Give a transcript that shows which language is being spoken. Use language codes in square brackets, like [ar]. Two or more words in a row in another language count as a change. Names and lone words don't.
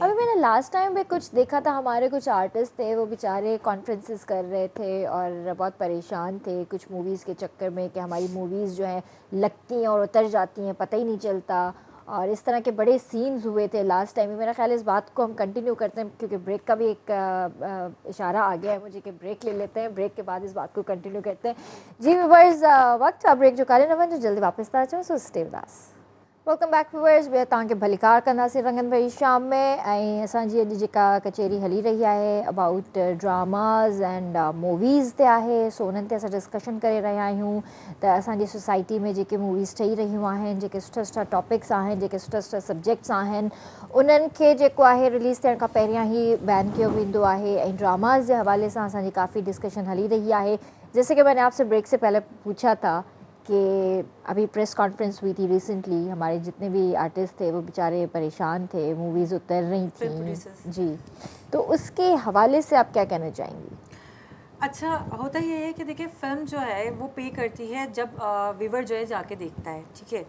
[ur] ابھی میں نے [en] last time [ur] پے کچھ دیکھا تھا، ہمارے کچھ آرٹسٹ تھے، وہ بیچارے کانفرنسز کر رہے تھے اور بہت پریشان تھے کچھ موویز کے چکر میں کہ ہماری موویز جو ہیں لگتی ہیں اور اتر جاتی ہیں، پتا ہی نہیں چلتا، اور اس طرح کے بڑے سینز ہوئے تھے [en] last time [ur] میں. میرا خیال ہے اس بات کو ہم کنٹینیو کرتے ہیں، کیونکہ بریک کا بھی ایک اشارہ آ گیا ہے مجھے کہ بریک لے لیتے ہیں، بریک کے بعد اس بات کو کنٹینیو کرتے ہیں. [sd] जी व्यूअर्स, वक्त ब्रेक जो काले न जो जल्दी वापस था अचो, [en] so stay with us. welcome back viewers, [sd] ॿिया तव्हांखे भलीकार कंदासीं रंगनि भरी शाम में। ऐं असांजी अॼु जेका कचेरी हली रही आहे [en] about dramas and movies [sd] ते आहे, सो उन्हनि ते असां डिस्कशन करे रहिया आहियूं त असांजी सोसाइटी में जेके मूवीज़ ठही रहियूं आहिनि, जेके सुठा सुठा टॉपिक्स आहिनि, जेके सुठा सुठा सब्जेक्ट्स आहिनि, उन्हनि खे जेको आहे रिलीज़ थियण खां पहिरियां ई बैन कयो वेंदो आहे। ऐं ड्रामाज़ जे हवाले सां असांजी काफ़ी डिस्कशन हली रही आहे। [ur] جیسے کہ میں نے آپ سے بریک سے پہلے پوچھا تھا کہ ابھی [en] press conference [ur] ہوئی تھی ریسنٹلی، ہمارے جتنے بھی آرٹسٹ تھے وہ بیچارے پریشان تھے، موویز اتر رہی تھی جی، تو اس کے حوالے سے آپ کیا کہنا چاہیں گی? اچھا، ہوتا یہ ہے کہ دیکھیے فلم جو ہے وہ پے کرتی ہے جب ویوور جو ہے جا کے دیکھتا ہے، ٹھیک ہے.